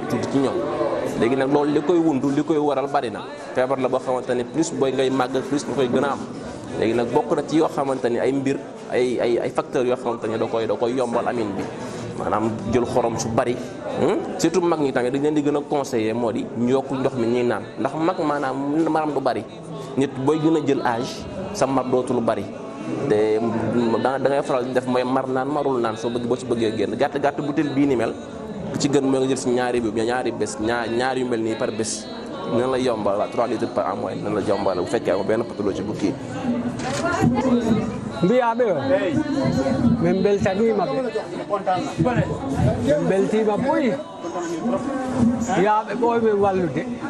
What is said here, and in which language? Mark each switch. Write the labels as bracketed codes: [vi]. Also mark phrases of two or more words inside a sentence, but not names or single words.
[wo] tuuti ci ñoom léegi nag loolu li koy wundu li koy waral bari na feebar la boo xamante ne plus booy ngay màgg plus nga koy gën a am léegi nag bokk na ci yoo xamante ni ay mbir ay facteurs yoo xamante ne da koy yombal amin bi maanaam jël xorom su bari surtout mag ñi tamit dañ leen di gën a conseiller moo di ñu yokk ndox mi ñuy naan ndax mag maanaam du bari nit booy gën a jël âge sa mar dootul bari te da ngay faral di def mooy mar naan marul naan boo ci bëggee génn gàtt butéel bii ni mel li ci gën mooy nga jël si ñaari bés ñaar yu mel nii par bés nan la yombal 3 [fr] litres par an [wo] mooy nan la yombal bu fekkee am benn pathologie bu kii. [ff] mbiyaɓe o min beltanima ɓe min beltima ɓoyi yaaɓe ɓoymen wallude